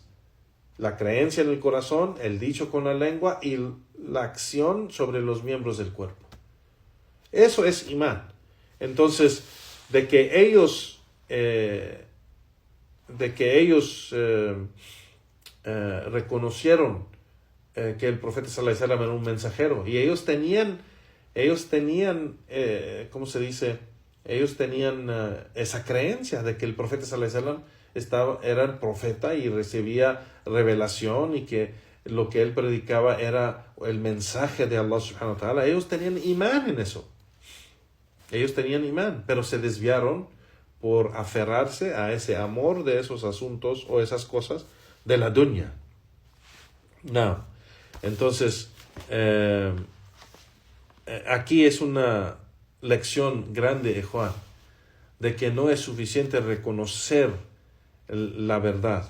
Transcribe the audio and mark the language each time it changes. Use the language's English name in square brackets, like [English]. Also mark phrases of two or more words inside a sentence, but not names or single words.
[Spanish] La creencia en el corazón, el dicho con la lengua y la acción sobre los miembros del cuerpo. Eso es imán. Entonces, de que ellos reconocieron que el profeta [Arabic] صلى الله عليه وسلم [Spanish] era un mensajero y ellos tenían ¿cómo se dice? Ellos tenían esa creencia de que el profeta [Arabic] صلى الله عليه وسلم [Spanish] era el profeta y recibía revelación y que lo que él predicaba era el mensaje de Allah [Arabic] سبحانه وتعالى. [Spanish] Ellos tenían imán en eso. Ellos tenían imán, pero se desviaron por aferrarse a ese amor de esos asuntos o esas cosas de la dunya. No. Entonces, aquí es una lección grande, Juan, de que no es suficiente reconocer la verdad.